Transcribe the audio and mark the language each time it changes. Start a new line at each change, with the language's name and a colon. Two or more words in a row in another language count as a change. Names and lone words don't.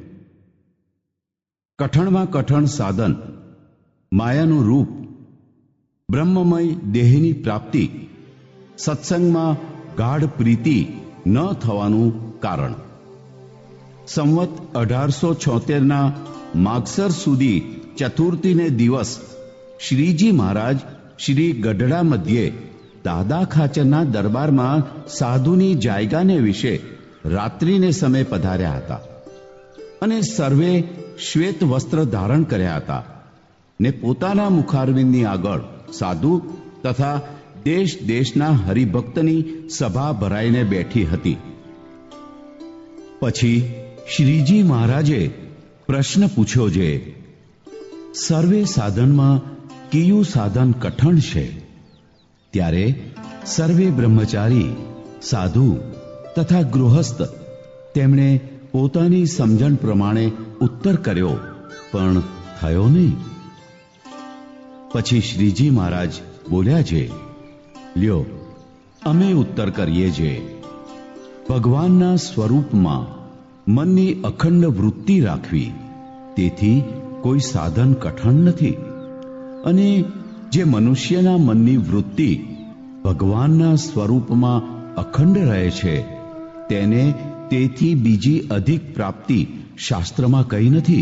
Gujarati: કઠણ માં કઠણ સાધન, માયાનું રૂપ, બ્રહ્મમય દેહની પ્રાપ્તિ, સત્સંગ માં ગાઢ પ્રીતિ ન થવાનું કારણ। સંવત 1876 ના માગસર સુદી ચતુર્થી ને દિવસ શ્રીજી મહારાજ શ્રી ગઢડા મધ્યે દાદા ખાચરના દરબાર માં સાધુની જાયગા ને વિષે રાત્રિ ને સમય પધાર્યા હતા અને સર્વે શ્વેત વસ્ત્ર ધારણ કર્યા હતા ને પોતાના મુખારવિંદની આગળ સાધુ તથા દેશ દેશના હરિભક્તની સભા ભરાઈને બેઠી હતી। પછી શ્રીજી મહારાજે પ્રશ્ન પૂછ્યો જે સર્વે સાધન માં કયું સાધન કઠણ છે? ત્યારે સર્વે બ્રહ્મચારી સાધુ તથા ગૃહસ્થ તેમણે પોતાની સમજણ પ્રમાણે ઉત્તર કર્યો પણ થયો નહીં। પછી શ્રીજી મહારાજ બોલ્યા જે લ્યો અમે ઉત્તર કરીએ જે ભગવાનના સ્વરૂપમાં મનની અખંડ વૃત્તિ રાખવી તેથી કોઈ સાધન કઠણ નથી અને જે મનુષ્યના મનની વૃત્તિ ભગવાનના સ્વરૂપમાં અખંડ રહે છે તેને તેથી બીજી અધિક પ્રાપ્તિ શાસ્ત્રમાં કહી નથી।